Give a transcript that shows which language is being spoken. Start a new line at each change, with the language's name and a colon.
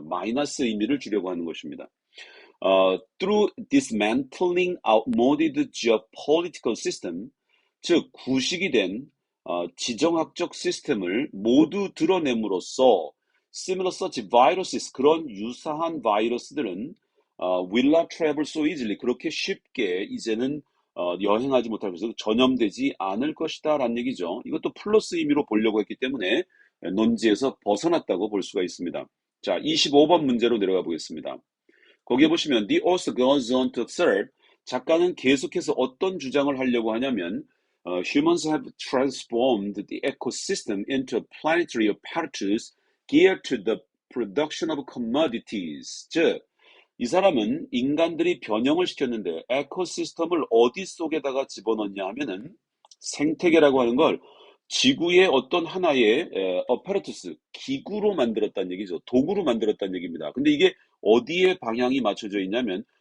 Korean: 마이너스 의미를 주려고 하는 것입니다.
English: Through dismantling outmoded geopolitical system,
Korean: 즉 구식이 된 지정학적 시스템을 모두 드러냄으로써
English: similar such viruses,
Korean: 그런 유사한 바이러스들은
English: will not travel so easily,
Korean: 그렇게 쉽게 이제는 여행하지 못할 것이고 전염되지 않을 것이다 라는 얘기죠. 이것도 플러스 의미로 보려고 했기 때문에 논지에서 벗어났다고 볼 수가 있습니다. 자, 25번 문제로 내려가 보겠습니다. 거기에 보시면
English: the author goes on to assert,
Korean: 작가는 계속해서 어떤 주장을 하려고 하냐면
English: humans have transformed the ecosystem into a planetary apparatus geared to the production of commodities.
Korean: 즉, 이 사람은 인간들이 변형을 시켰는데 에코시스템을 어디 속에다가 집어넣냐 하면은 생태계라고 하는 걸 지구의 어떤 하나의 어파레투스, 기구로 만들었다는 얘기죠. 도구로 만들었다는 얘기입니다. 근데 이게 어디에 방향이 맞춰져 있냐면